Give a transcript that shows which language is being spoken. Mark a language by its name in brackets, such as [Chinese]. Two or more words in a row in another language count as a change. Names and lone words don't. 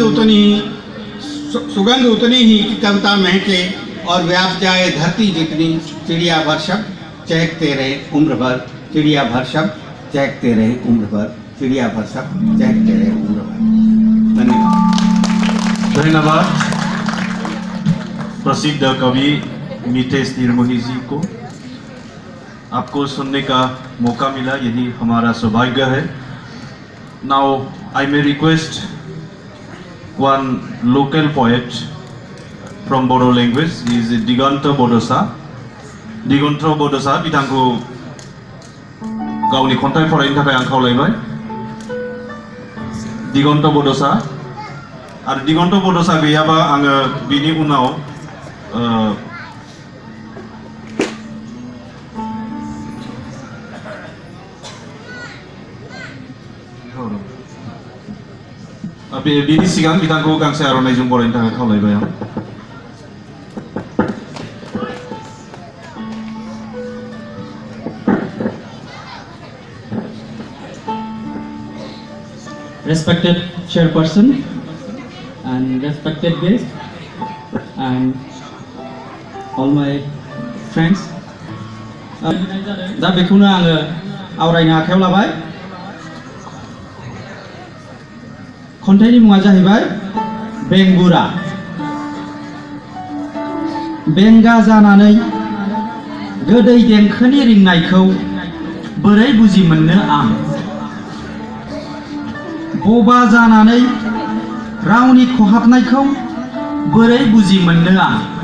[Hindi] सुगंध उतनी ही कि कविता महके और व्याप जाए धरती जितनी, चिड़िया भर शब्द चहकते रहे उम्र भर, चिड़िया भर शब्द चहकते रहे उम्र भर, चिड़िया भर शब्द चहकते रहे उम्र भर। धन्यवाद। धन्यवाद प्रसिद्ध कवि नीतेश निर्मोही जी को। आपको सुनने का मौका मिला, यही हमारा सौभाग्य है। [English] now I may request one local poet from Bodo language. He is [Bodo] Diganto Bodosa. Diganto Bodosa बिथांखौ गावनि खन्थाइ फरायनो थाखाय आं खावलायबाय। दिगन्त बड'सा आरो दिगन्त बड'सा गैयाबा आङो बिनि उनाव बिनि सिगां बिथांखौ गांसे आर'नाइजों बरायनो थाखाय खावलायबाय आं। [English] Respected chairperson and respected guest and all my friends, [Bodo] दा बेखौनो आङो आवरायनो आखायाव लाबाय। खन्थाइनि मुङा जाहैबाय बेंगुरा। बेंगा जानानै गोदै देंखोनि रिंनायखौ बोरै बुजि मोननो आं, बबा जानानै रावनि खहाबनायखौ बोरै बुजि मोननो आं,